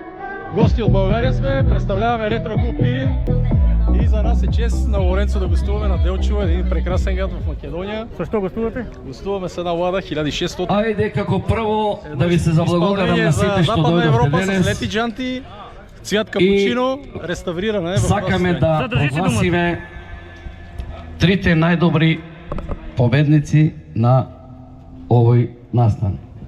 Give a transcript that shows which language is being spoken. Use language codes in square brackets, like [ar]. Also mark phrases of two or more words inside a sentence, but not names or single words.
[bg] Гости от България сме, представляваме Ретро Клуб Пирин и за нас е чест на Лоренцо да гостуваме на Делчево, един прекрасен град в Македония. Защо гостувате? Гостуваме с една Лада 1600. [mk] Ајде како прво да ви се заблагодарам на сите што Западна Европа дојдовте с денес. [bg] лепи джанти, цвят капучино, реставрирана е в [mk] Сакаме да Задржи си прогласиме трите најдобри победници на овој настан.